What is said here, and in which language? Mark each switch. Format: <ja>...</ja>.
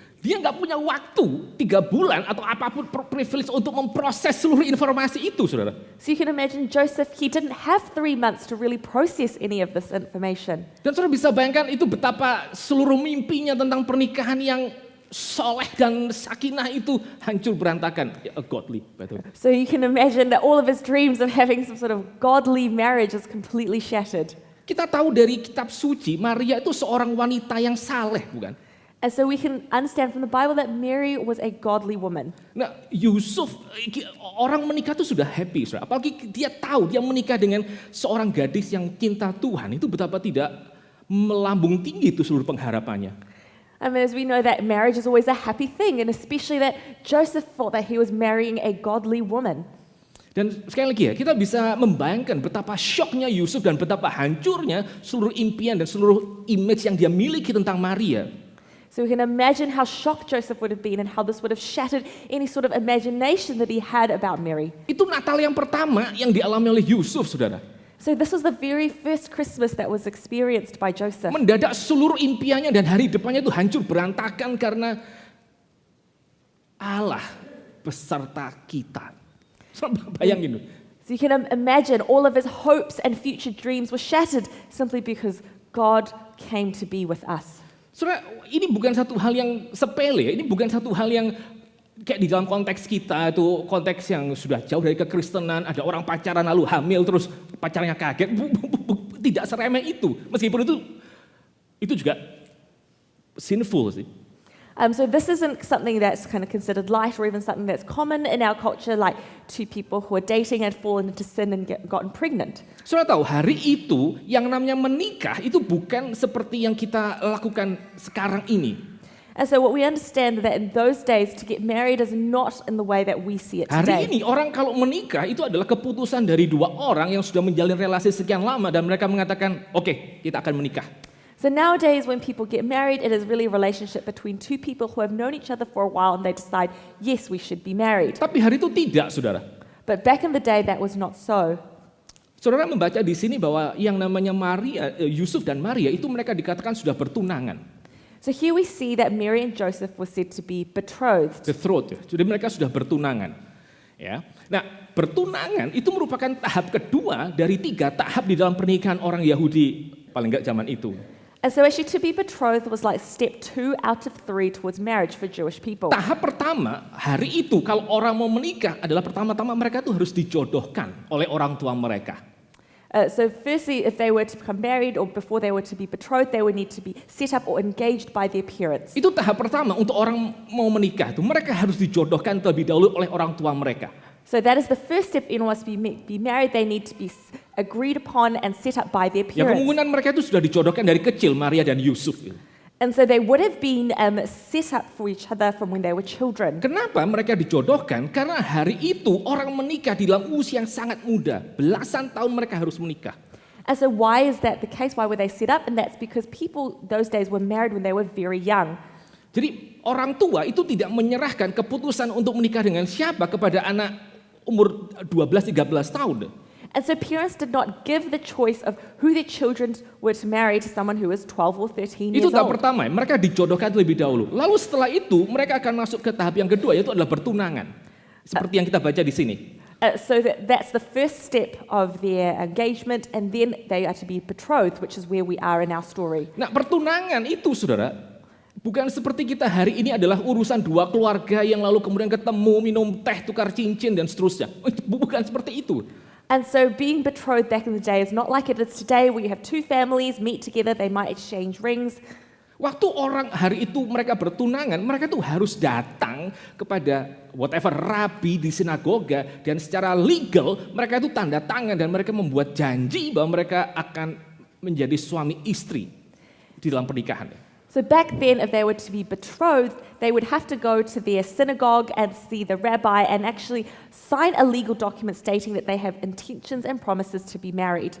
<id>Dia nggak punya waktu 3 bulan atau apapun privilege untuk memproses seluruh informasi itu, saudara.</id> <en>So you can imagine Joseph, he didn't have 3 months to really process any of this information.</en> <id>Dan saudara bisa bayangkan itu betapa seluruh mimpinya tentang pernikahan yang soleh dan sakinah itu hancur berantakan. Godly, betul.</id> <en>So you can imagine that all of his dreams of having some sort of godly marriage is completely shattered.</en> <id>Kita tahu dari kitab suci, Maria itu seorang wanita yang saleh, bukan?</id> <en>And so we can understand from the Bible that Mary was a godly woman.</en> <id>Nah, Yusuf, orang menikah itu sudah happy, saudara. Apalagi dia tahu dia menikah dengan seorang gadis yang cinta Tuhan, itu betapa tidak melambung tinggi itu seluruh pengharapannya.</id> <en>I mean, as we know that marriage is always a happy thing, and especially that Joseph thought that he was marrying a godly woman.</en> <id>Dan sekali lagi ya, kita bisa membayangkan betapa syoknya Yusuf dan betapa hancurnya seluruh impian dan seluruh image yang dia miliki tentang Maria.</id> <en>So we can imagine how shocked Joseph would have been and how this would have shattered any sort of imagination that he had about Mary.</en> <id>Itu Natal yang pertama yang dialami oleh Yusuf, saudara.</id> <en>So this was the very first Christmas that was experienced by Joseph.</en> <id>Mendadak seluruh impiannya dan hari depannya itu hancur berantakan karena Allah beserta kita. Bayangin.</id> <en>So you can imagine all of his hopes and future dreams were shattered simply because God came to be with us.</en> <id>Saudara, ini bukan satu hal yang sepele, ini bukan satu hal yang kayak di dalam konteks kita itu konteks yang sudah jauh dari kekristenan, ada orang pacaran lalu hamil terus pacarnya kaget, tidak seremeh itu. Meskipun itu juga sinful sih.</id> <en>So this isn't something that's kind of considered light or even something that's common in our culture, like two people who are dating and fallen into sin and gotten pregnant.</en> <id>Saudara tahu, hari itu yang namanya menikah itu bukan seperti yang kita lakukan sekarang ini.</id> <en>And so what we understand that in those days to get married is not in the way that we see it today.</en> <id>Hari ini orang kalau menikah itu adalah keputusan dari 2 orang yang sudah menjalin relasi sekian lama dan mereka mengatakan, oke, kita akan menikah.</id> <en>So nowadays when people get married, it is really a relationship between two people who have known each other for a while and they decide, yes, we should be married.</en> <id>Tapi hari itu tidak, saudara.</id> <en>But back in the day, that was not so.</en> <id>Saudara membaca di sini bahwa yang namanya Yusuf dan Maria itu mereka dikatakan sudah bertunangan.</id> <en>So here we see that Mary and Joseph were said to be betrothed.</en> <id>Betrothed, ya. Jadi mereka sudah bertunangan. Ya. Nah, bertunangan itu merupakan tahap kedua dari 3 tahap di dalam pernikahan orang Yahudi paling enggak zaman itu.</id> <en>And so actually to be betrothed was like step 2 out of 3 towards marriage for Jewish people.</en> <id>Tahap pertama, hari itu kalau orang mau menikah adalah pertama-tama mereka tuh harus dijodohkan oleh orang tua mereka.</id> <en>So firstly, if they were to become married or before they were to be betrothed, they would need to be set up or engaged by their parents.</en> <id>Itu tahap pertama untuk orang mau menikah itu. Mereka harus dijodohkan terlebih dahulu oleh orang tua mereka.</id> <en>So that is the first step. In order to be married, they need to be agreed upon and set up by their</en> <id>Ya</id> <en>parents.</en> <id>kemungkinan mereka itu sudah dijodohkan dari kecil, Maria dan Yusuf.</id> <en>And so they would have been set up for each other from when they were children.</en> <id>Kenapa mereka dijodohkan? Karena hari itu orang menikah di dalam usia yang sangat muda. Belasan tahun mereka harus menikah.</id> <en>And so why is that the case? Why were they set up? And that's because people those days were married when they were very young.</en> <id>Jadi orang tua itu tidak menyerahkan keputusan untuk menikah dengan siapa kepada anak umur 12-13 tahun.</id> <en>And so parents did not give the choice of who their children were to marry to someone who was 12 or 13 years</en> <id>Itu tahap</id> <en>old.</en> <id>pertama, mereka dijodohkan terlebih dahulu. Lalu setelah itu mereka akan masuk ke tahap yang kedua, yaitu adalah bertunangan. Seperti yang kita baca di sini.</id> <en>So that's the first step of their engagement, and then they are to be betrothed, which is where we are in our story.</en> <id>Nah, pertunangan itu, saudara, bukan seperti kita hari ini adalah urusan 2 keluarga yang lalu kemudian ketemu, minum teh, tukar cincin, dan seterusnya. Bukan seperti itu.</id> <en>And so being betrothed back in the day is not like it is today, where you have 2 families meet together, they might exchange rings.</en> <id>Waktu orang hari itu mereka bertunangan, mereka tuh harus datang kepada whatever rabi di sinagoga, dan secara legal mereka itu tanda tangan dan mereka membuat janji bahwa mereka akan menjadi suami istri di dalam pernikahan.</id> <en>So back then, if they were to be betrothed, they would have to go to their synagogue and see the rabbi and actually sign a legal document stating that they have intentions and promises to be married.</en>